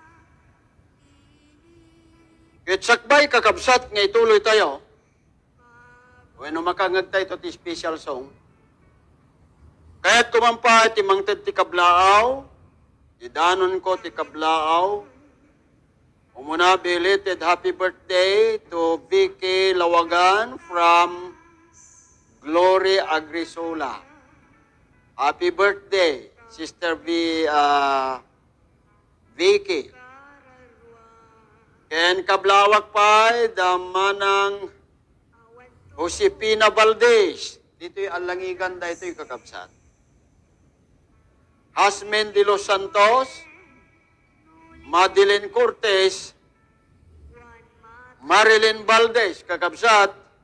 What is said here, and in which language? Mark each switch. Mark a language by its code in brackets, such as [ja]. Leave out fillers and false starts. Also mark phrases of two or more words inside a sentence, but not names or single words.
[ilo] Sakbay kakabsat nga ituloy tayo. Bueno, makangag tayo ti [en] special song. [ilo] Kaya't kumampa ti mangted ti kablaaw, idanon ko ti kablaaw. [en] Umuna belated happy birthday to Vicky Lawagan from Glory Agrisola. Happy birthday, Sister Vicky. [ilo] Ken kablawak pa, damanang Josepina Valdez. Dito'y alangigan da ito'y kakabsat. Hasmen de los Santos, Madeline Cortez, Marilyn Valdez, kakabsat.